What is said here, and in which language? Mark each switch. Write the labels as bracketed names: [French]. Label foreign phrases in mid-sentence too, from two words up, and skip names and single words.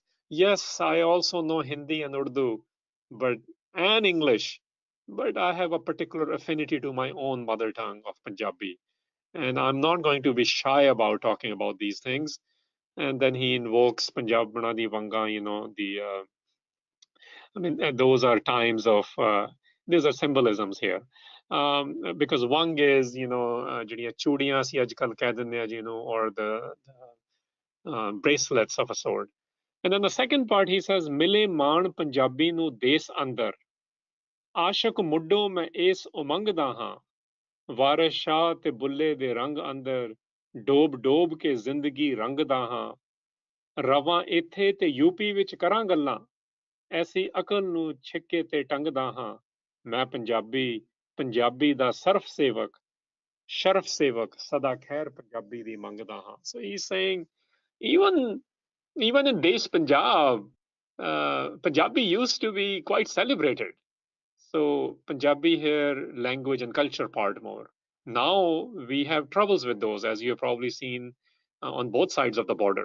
[English] Yes, I also know Hindi and Urdu, and English, but I have a particular affinity to my own mother tongue of Punjabi. And I'm not going to be shy about talking about these things. And then he invokes [Punjabi] ਪੰਜਾਬ ਬਣਦੀ ਵੰਗਾ, [English] those are times of, these are symbolisms here. Because Vang is, [Punjabi] ਜਿਹੜੀਆਂ ਚੂੜੀਆਂ ਸੀ ਅੱਜ ਕੱਲ ਕਹਿ ਦਿੰਦੇ ਆ, [English] or the bracelets of a sort. And then the second part, he says, [Punjabi] ਮਿਲੇ ਮਾਣ ਪੰਜਾਬੀ ਨੂੰ ਦੇਸ ਅੰਦਰ, ਆਸ਼ਕ ਮੁੱਢੋਂ ਮੈਂ ਇਸ ਉਮੰਗ ਦਾ ਹਾਂ, ਵਾਰਿਸ ਸ਼ਾਹ ਤੇ ਬੁੱਲੇ ਦੇ ਰੰਗ ਅੰਦਰ, ਡੋਬ ਡੋਬ ਕੇ ਜ਼ਿੰਦਗੀ ਰੰਗਦਾ ਹਾਂ, ਰਵਾਂ ਇੱਥੇ ਤੇ ਯੂਪੀ ਵਿੱਚ ਕਰਾਂ ਗੱਲਾਂ, ਐਸੀ ਅਕਲ ਨੂੰ ਛਿੱਕੇ ਤੇ ਟੰਗਦਾ ਹਾਂ, ਮੈਂ ਪੰਜਾਬੀ, ਪੰਜਾਬੀ ਦਾ ਸਰਫ ਸੇਵਕ, ਸ਼ਰਫ ਸੇਵਕ, ਸਦਾ ਖੈਰ ਪੰਜਾਬੀ ਦੀ ਮੰਗਦਾ ਹਾਂ. [English] So he's saying, even in Desh Punjab, Punjabi used to be quite celebrated. So Punjabi here, language and culture part more. Now we have troubles with those, as you have probably seen on both sides of the border.